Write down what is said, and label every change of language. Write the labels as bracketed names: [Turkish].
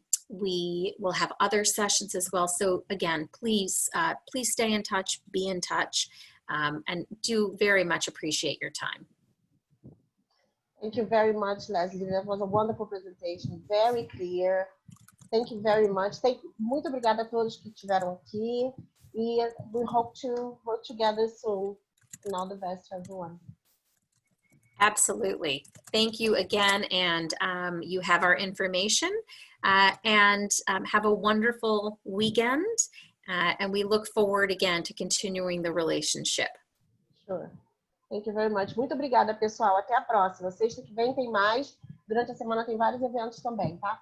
[English] We will have other sessions as well. So again, please stay in touch, be in touch, and do very much appreciate your time. Thank you very much, Leslie. That was a wonderful presentation, very clear. Thank you very much. [Portuguese] Muito obrigada a todos que estiveram aqui. [English] E we hope to work together soon. And all the best to everyone. Absolutely. Thank you again. And you have our information. And have a wonderful weekend. And we look forward again to continuing the relationship. Sure. Thank you very much. [Portuguese] Muito obrigada, pessoal. Até a próxima. Sexta que vem tem mais. Durante a semana tem vários eventos também, tá?